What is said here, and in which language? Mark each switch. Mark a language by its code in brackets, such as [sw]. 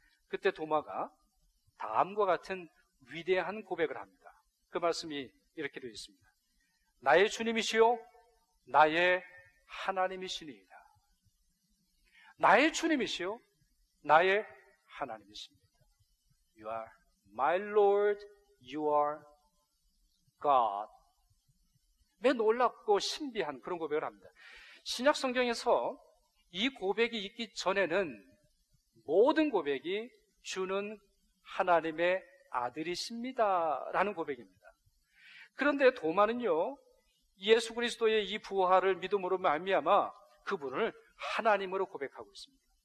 [ko] 그때 도마가 다음과 같은 위대한 고백을 합니다. 그 말씀이 이렇게 되어 있습니다. 나의 주님이시요 나의 하나님이시니이다. 나의 주님이시요 나의 하나님이십니다. [en] You are my Lord, you are God. [ko] 매 놀랍고 신비한 그런 고백을 합니다. 신약 성경에서 이 고백이 있기 전에는 모든 고백이 주는 하나님의 아들이십니다 라는 고백입니다. 그런데 도마는요, 예수 그리스도의 이 부활을 믿음으로 말미암아 그분을 하나님으로 고백하고 있습니다.